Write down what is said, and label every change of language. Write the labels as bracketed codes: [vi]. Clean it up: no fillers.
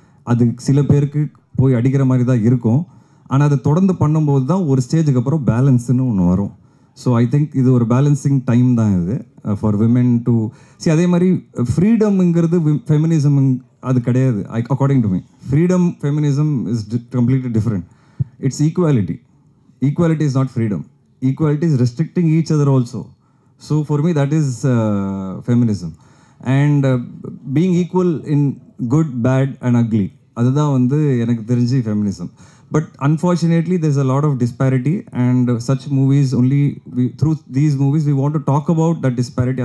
[ta] அது சில பேருக்கு போய் அடிக்கிற மாதிரி தான் இருக்கும். ஆனால் அதை தொடர்ந்து பண்ணும்போது தான் ஒரு ஸ்டேஜுக்கு அப்புறம் பேலன்ஸ்னு ஒன்று வரும். [en] so I think [ta] இது ஒரு பேலன்சிங் டைம் தான் இது [en] for women to [ta] அதே மாதிரி ஃப்ரீடம்ங்கிறது ஃபெமினிசம் அது கிடையாது. [en] According to me freedom feminism is completely different. It's equality. Equality is not freedom. Equality is restricting each other also. So for me that is feminism. And being equal in good, bad and ugly. [ta] அதுதான் வந்து எனக்கு தெரிஞ்சு feminism. [en] But unfortunately there's a lot of disparity and such movies only through these movies we want to talk about that disparity.